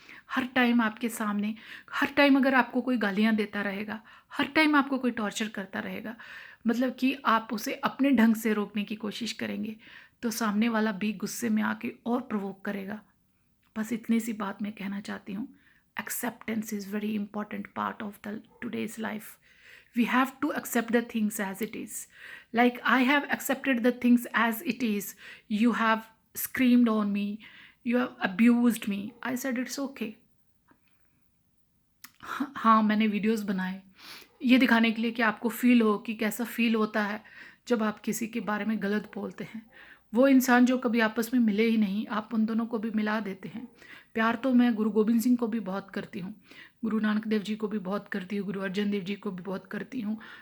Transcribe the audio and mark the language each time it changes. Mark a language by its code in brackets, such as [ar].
[hi] हर time आपके सामने, हर time अगर आपको कोई गालियाँ देता रहेगा, हर टाइम आपको कोई टॉर्चर करता रहेगा, मतलब कि आप उसे अपने ढंग से रोकने की कोशिश करेंगे तो सामने वाला भी गुस्से में आके और प्रोवोक करेगा। बस इतनी सी बात मैं कहना चाहती हूँ। [en] Acceptance is very important part of the today's life. We have to accept the things as it is. Like I have accepted the things as it is. You have screamed on me, you have abused me. I said it's okay. [hi] हाँ, मैंने videos बनाए ये दिखाने के लिए कि आपको feel हो कि कैसा फील होता है जब आप किसी के बारे में गलत बोलते हैं। वो इंसान जो कभी आपस में मिले ही नहीं, आप उन दोनों को भी मिला देते हैं। प्यार तो मैं गुरु गोबिंद सिंह को भी बहुत करती हूँ, गुरु नानक देव जी को भी बहुत करती हूँ, गुरु अर्जन देव जी को भी बहुत करती हूँ।